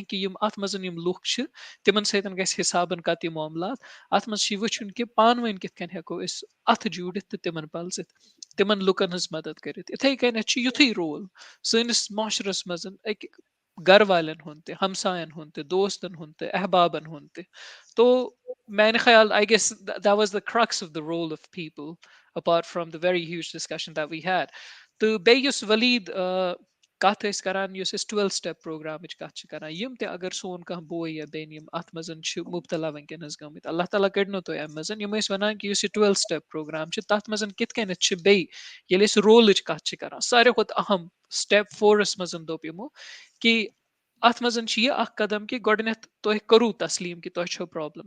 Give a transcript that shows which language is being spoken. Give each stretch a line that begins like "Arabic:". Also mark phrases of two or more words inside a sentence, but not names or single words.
Kashmiri: کہِ یِم اَتھ منٛز یِم لُکھ چھِ تِمن سۭتۍ گژھِ حِسابن کَتہِ معاملات اَتھ منٛز چھِ یہِ وٕچھُن کہِ پانہٕ ؤنۍ کِتھ کٔنۍ ہٮ۪کو أسۍ اَتھٕ جوٗڑِتھ تہٕ تِمن پلزِتھ تِمن لُکن ہٕنٛز مدد کٔرِتھ یِتھٕے کٔنٮ۪تھ چھُ یُتھُے رول سٲنِس معاشرس منٛز أکۍ گرٕ والٮ۪ن ہُنٛد تہِ ہمساین ہُنٛد تہِ دوستن ہُنٛد تہِ احبابن ہُنٛد تہِ تو میانہِ خیال
English: I guess that was the crux of the role of people apart from the very huge discussion that we had
Kashmiri: تہٕ بیٚیہِ یُس ولید کَتھ ٲسۍ کران یُس أسۍ 12
English: step programme
Kashmiri: کَتھ چھِ کران یِم تہِ اگر سون کانٛہہ بوے یا بیٚنہِ یِم اَتھ منٛز چھِ مُبتلا وٕنکیٚنس گٔمٕتۍ اللہ تعالیٰ کٔڑنو تُہۍ اَمہِ منٛز یِم ٲسۍ وَنان کہِ یُس یہِ 12
English: step programme
Kashmiri: چھُ تَتھ منٛز کِتھ کٔنٮ۪تھ چھِ بیٚیہِ ییٚلہِ أسۍ رولٕچ کَتھ چھِ کران ساروی کھۄتہٕ اہم سٹیپ 4 منٛز دوٚپ یِمو کہِ اَتھ منٛز چھِ یہِ اکھ قدم کہِ گۄڈٕنیتھ تُہۍ کوٚروٗ تسلیٖم کہِ تۄہہِ چھو پرابلم